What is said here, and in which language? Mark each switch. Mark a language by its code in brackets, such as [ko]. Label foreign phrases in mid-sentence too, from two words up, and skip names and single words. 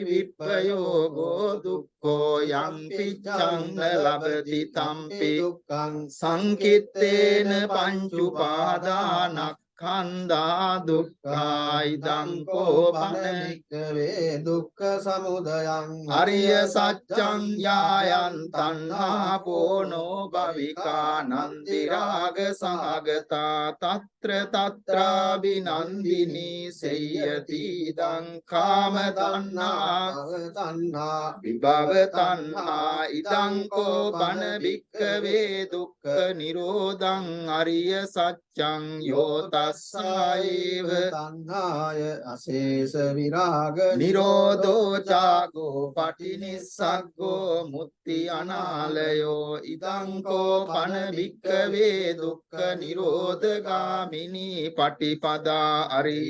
[pi] විප්පයෝගෝ දුක්ඛෝ යං පිච්ඡං ලබති තම්පි දුක්ඛං සංකිත්තේන පංච උපාදානස්කන්ධා දුක්ඛා ඉදං කෝපන භික්ඛවේ දුක්ඛ සමුදයං අරිය සත්‍යං යායන් තණ්හා පෝනෝ භවිකා නන්දි රාග සහගතා තත්‍ර තත්‍රාබිනන්දිනී සේයති ඉදං කාම තණ්හා විභව තණ්හා ඉදං කෝපන භික්ඛවේ දුක්ඛ නිරෝධං අරිය සත්‍යං යෝ තස්සායේව තණ්හාය අශේෂ විරාග නිරෝධෝ චාගෝ පටිනිස්සග්ගෝ මුත්‍ති අනාලයෝ ඉදං කෝපන භික්ඛවේ දුක්ඛ නිරෝධගාමිනී පටිපදා අරිය